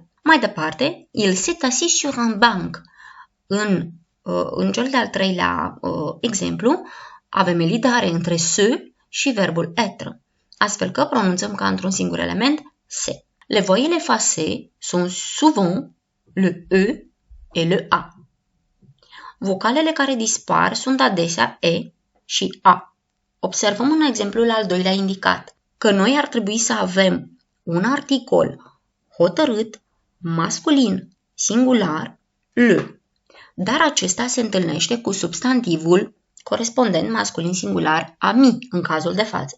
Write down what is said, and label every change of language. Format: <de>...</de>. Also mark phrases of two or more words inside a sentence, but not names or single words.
<ro>Mai departe,</ro> <fr>il s'est assis sur un banc.</fr> <ro>În cel de-al treilea exemplu, avem elidare între se și verbul être, astfel că pronunțăm ca într-un singur element se.</ro> <fr>Les voyelles effacées sont souvent le E et le A.</fr> <ro>Vocalele care dispar sunt adesea E și A. Observăm în exemplul al doilea indicat că noi ar trebui să avem un articol hotărât, masculin, singular, le, dar acesta se întâlnește cu substantivul corespondent masculin singular ami în cazul de față.</ro>